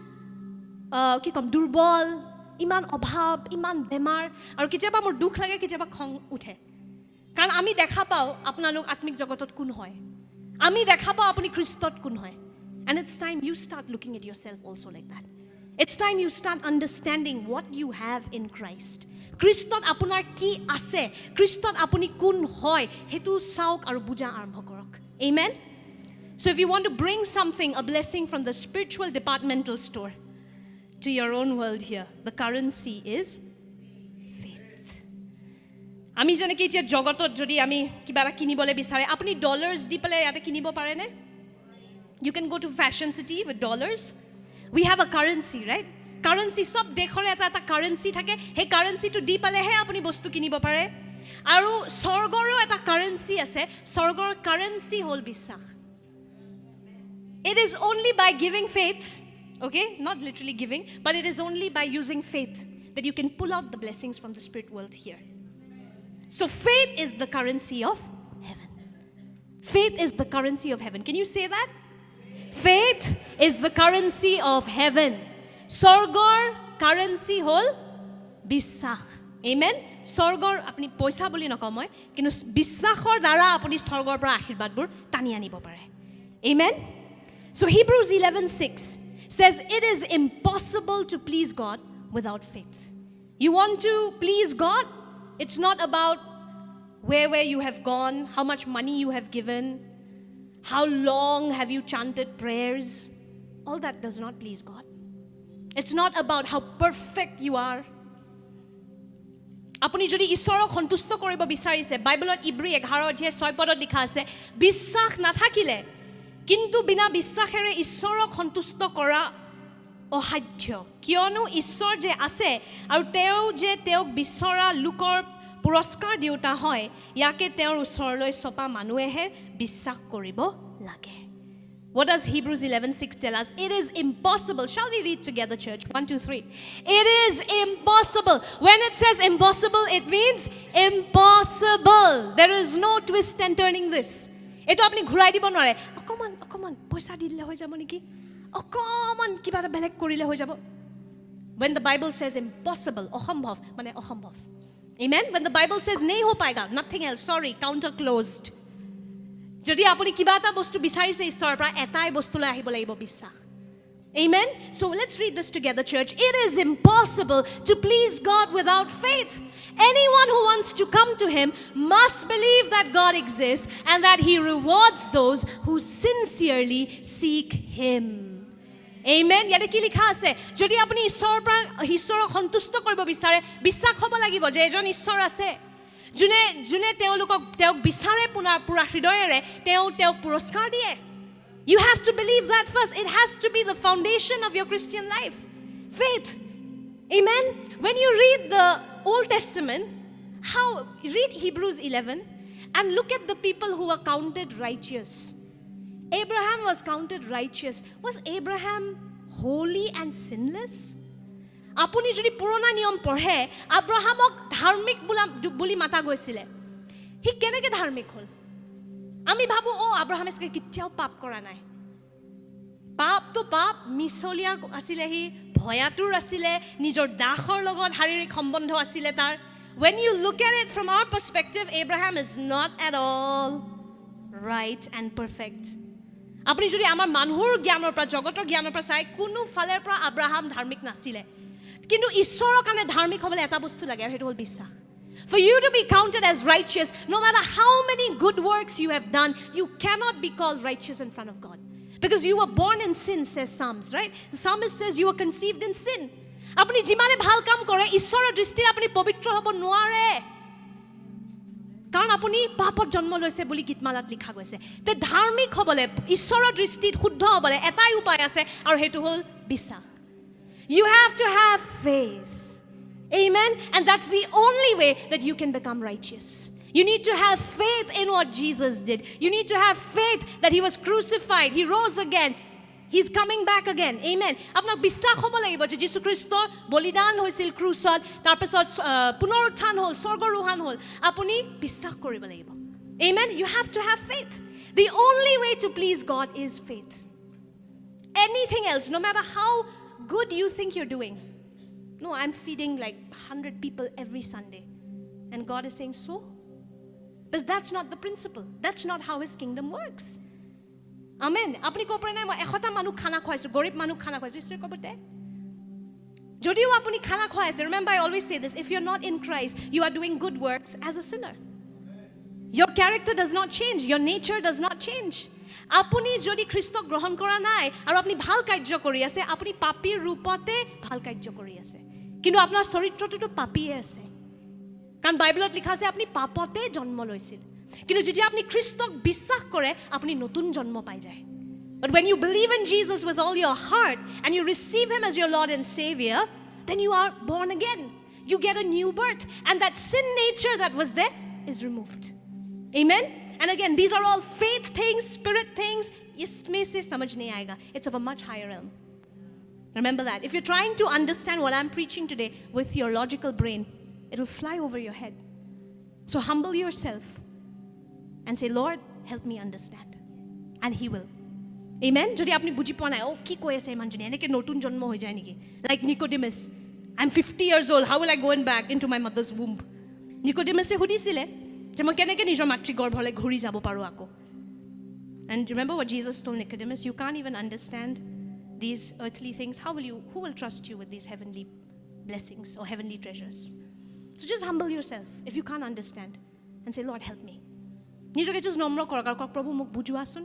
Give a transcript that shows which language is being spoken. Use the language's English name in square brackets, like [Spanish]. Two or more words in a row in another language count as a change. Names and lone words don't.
[Assamese] কি কম দুৰ্বল ইমান অভাৱ ইমান বেমাৰ আৰু কিবা মোৰ দুখ লাগে কিবা খং উঠে কাৰণ আমি দেখা পাও আপোনালোক আত্মিক জগতত কোন হয় আমি দেখা পাও আপুনি খ্ৰীষ্টত কোন হয় [English] and it's time you start looking at yourself also like that it's time you start understanding what you have in Christ [Assamese] খ্ৰীষ্টত আপোনাৰ কি আছে খ্ৰীষ্টত আপুনি কোন হয় হেতু চাওক আৰু বুজা আৰম্ভ কৰক [English] amen so if you want to bring something a blessing from the spiritual departmental store to your own world here. The currency is faith. [Assamese] আমি যেনেকৈ এতিয়া জগতত যদি আমি কিবা এটা কিনিবলৈ বিচাৰে আপুনি ডলাৰ্ছ দি পেলাই ইয়াতে কিনিব পাৰেনে? [English] You can go to Fashion City with dollars. We have a currency, right? [Assamese] Currency সব দেশৰ এটা currency থাকে সেই currencyটো দি পেলাইহে আপুনি বস্তু কিনিব পাৰে আৰু স্বৰ্গৰো এটা currency আছে স্বৰ্গৰ currency হ'ল বিশ্বাস. [English] It is only by giving faith, okay? Not literally giving, but it is only by using faith that you can pull out the blessings from the spirit world here. So faith is the currency of heaven. Faith is the currency of heaven. Can you say that? Faith is the currency of heaven. [Assamese] স্বৰ্গৰ currency হ'ল বিশ্বাস. [English] Amen. [Assamese] স্বৰ্গৰ আপুনি পইচা বুলি নকময় কিন্তু বিশ্বাসৰ দ্বাৰা আপুনি স্বৰ্গৰ পৰা আশীৰ্বাদবোৰ টানি আনিব পাৰে. [English] Amen. So Hebrews 11:6 says it is impossible to please God without faith. You want to please God? It's not about where you have gone, how much money you have given, how long have you chanted prayers. All that does not please God. It's not about how perfect you are. [Assamese] আপুনি যদি ঈশ্বৰক সন্তুষ্ট কৰিব বিচাৰিছে বাইবেলত ইব্ৰী 11:6 লিখা আছে বিশ্বাস নাথাকিলে কিন্তু বিনা বিশ্বাসেৰে ঈশ্বৰক সন্তুষ্ট কৰা অসাধ্য কিয়নো ঈশ্বৰ যে আছে আৰু তেওঁ যে তেওঁক বিচৰা লোকৰ পুৰস্কাৰ দিওতা হয় ইয়াকে তেওঁৰ ওচৰলৈ ছপা মানুহেহে বিশ্বাস কৰিব লাগে. [English] What does Hebrews 11:6 tell us? It is impossible. Shall we read together, church? 1, 2, 3. It is impossible. When it says impossible, it means impossible. There is no twist and turning this. [Assamese] এইটো আপুনি ঘূৰাই দিব নোৱাৰে. অকমান, পইচা দিলে হৈ যাব নেকি? অকমান কিবা এটা বেলেগ কৰিলে হৈ যাব? [English] When the Bible says impossible, [Assamese] অসম্ভৱ, মানে অসম্ভৱ. [English] Amen? When the Bible says [Hindi] नहीं हो पाएगा, [English] nothing else, sorry, counter closed. [Assamese] যদি আপুনি কিবা এটা বস্তু বিচাৰিছে ঈশ্বৰৰ পৰা এটাই বস্তুলৈ আহিব লাগিব বিশ্বাস. [English] Amen? So let's read this together, church. It is impossible to please God without faith. Anyone who wants to come to Him must believe that God exists and that He rewards those who sincerely seek Him. [Assamese] Amen? ইয়াতে কি লিখা আছে? যদি আপুনি ঈশ্বৰক সন্তুষ্ট কৰিব বিচাৰে বিশ্বাস হ'ব লাগিব যে এজন ঈশ্বৰ আছে. যোনে তেওঁক বিচাৰে পুৰা হৃদয়েৰে তেওঁক পুৰস্কাৰ দিয়ে. [English] You have to believe that first. It has to be the foundation of your Christian life. Faith. Amen? When you read the Old Testament, read Hebrews 11 and look at the people who were counted righteous. Abraham was counted righteous. Was Abraham holy and sinless? [Assamese] আপুনি যদি পুৰণা নিয়ম পঢ়ে আব্ৰাহামক ধাৰ্মিক বুলি মাতা গৈছিলে হি কেনেকৈ ধাৰ্মিক হ'ল আমি ভাবো আব্ৰাহামে কেতিয়াও পাপ কৰা নাই পাপ মিছলীয়া আছিলে হি ভয়াতুৰ আছিলে নিজৰ দাসৰ লগত শাৰীৰিক সম্বন্ধ আছিলে তাৰ [English] when you look at it from our perspective Abraham is not at all right and perfect [Assamese] আপুনি যদি আমাৰ মানুহৰ জ্ঞানৰ পৰা জগতৰ জ্ঞানৰ পৰা চাই কোনো ফালৰ পৰা আব্ৰাহাম ধাৰ্মিক নাছিলে কিন্তু ঈশ্বৰৰ কাৰণে ধাৰ্মিক হ'বলৈ এটা বস্তু লাগে আৰু সেইটো হ'ল বিশ্বাস. [English] For you to be counted as righteous, no matter how many good works you have done, you cannot be called righteous in front of God. Because you were born in sin, says Psalms, right? The psalmist says you were conceived in sin. [Assamese] আপুনি যিমানে ভাল কাম কৰে ঈশ্বৰৰ দৃষ্টিত আপুনি পবিত্ৰ হ'ব নোৱাৰে. কাৰণ আপুনি পাপত জন্ম লৈছে বুলি গীতমালাত লিখা গৈছে. তে ধাৰ্মিক হ'বলৈ ঈশ্বৰৰ দৃষ্টিত শুদ্ধ হ'বলৈ এটাই উপায় আছে আৰু সেইটো হ'ল বিশ্বাস. [English] You have to have faith. Amen? And that's the only way that you can become righteous. You need to have faith in what Jesus did. You need to have faith that He was crucified. He rose again. He's coming back again. Amen. [Assamese] Apnak বিশ্বাস হ'ব লাগিব যে যীশু খ্ৰীষ্ট বলিদান হৈছিল ক্ৰুচত তাৰপিছত পুনৰুত্থান হ'ল স্বৰ্গৰোহণ হ'ল আপুনি বিশ্বাস কৰিব লাগিব. [English] Amen. You have to have faith. The only way to please God is faith. Anything else, no matter how good you think you're doing. No, I'm feeding like 100 people every Sunday. And God is saying, so? Because that's not the principle. That's not how His kingdom works. [Assamese] Amen. আপুনি ক'ব পাৰে নাই মই এশটা মানুহ খানা খুৱাইছোঁ, গৰীব মানুহ খানা খুৱাইছোঁ, ইছ্ৰে ক'বতে. যদিও আপুনি খানা খুৱাইছে, [English] remember I always say this, if you're not in Christ, you are doing good works as a sinner. Your character does not change, your nature does not change. [Assamese] আপুনি যদি খ্ৰীষ্টক গ্ৰহণ কৰা নাই আৰু আপুনি ভাল কাৰ্য কৰি আছে, আপুনি পাপীৰ ৰূপতে ভাল কাৰ্য কৰি আছে, কিন্তু আপোনাৰ চৰিত্ৰটোতো পাপীয়ে আছে। কাৰণ বাইবেলত লিখা আছে আপুনি পাপতে জন্ম লৈছিল, কিন্তু যেতিয়া আপুনি খ্ৰীষ্টক বিশ্বাস কৰে আপুনি নতুন জন্ম পাই যায়। [English] But when you believe in Jesus with all your heart and you receive him as your Lord and Savior, then you are born again. You get a new birth, and that sin nature that was there is removed. Amen? And again, these are all faith things, spirit things. [Hindi] इसमें से समझ नहीं आएगा. [English] It's of a much higher realm. Remember that. If you're trying to understand what I'm preaching today with your logical brain, it'll fly over your head. So humble yourself and say, Lord, help me understand. And he will. Amen? [Assamese] যদি আপুনি বুজি পোৱা নাই, অ' কি কৈ আছে মানুহজনী, এনেকৈ নতুন জন্ম হৈ যায় নেকি. [English] Like Nicodemus, I'm 50 years old, how will I go back into my mother's womb? [Assamese] Nicodemus সে সুধিছিলে যে মই কেনেকৈ নিজৰ মাতৃ গৰ্ভলৈ ঘূৰি যাব পাৰো আকৌ. [English] And remember what Jesus told Nicodemus, you can't even understand these earthly things. Who will trust you with these heavenly blessings or heavenly treasures? So just humble yourself if you can't understand and say, Lord, help me. [Assamese] নিজকে just নম্ৰ কৰক প্ৰভু মোক বুজোৱাচোন.